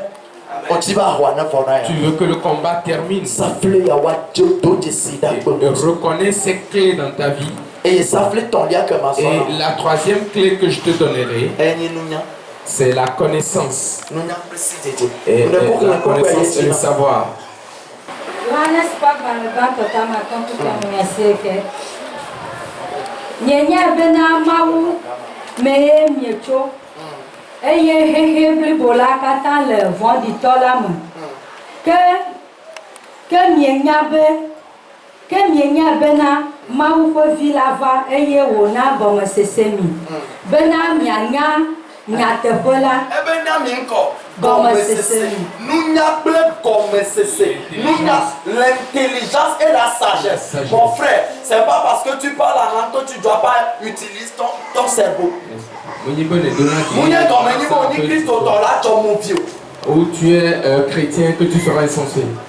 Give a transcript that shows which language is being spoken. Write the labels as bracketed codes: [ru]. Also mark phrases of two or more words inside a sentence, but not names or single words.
[fr] Tu veux que le combat termine. Et reconnais ces clés dans ta vie. Et la troisième clé que je te donnerai, c'est la connaissance. Et la connaissance et le savoir. [ee] Eye hehe blibo la kata le vɔnditɔ la me ke mienya bena Mawu ƒe vi la va eye wòna gɔmesese mi bena mianya nyateƒe la gɔmesese [fr] l'intelligence et la sagesse. Mon frère, c'est pas parce que tu parles en langue que tu dois pas utiliser ton cerveau. Où tu es chrétien que tu seras insensé.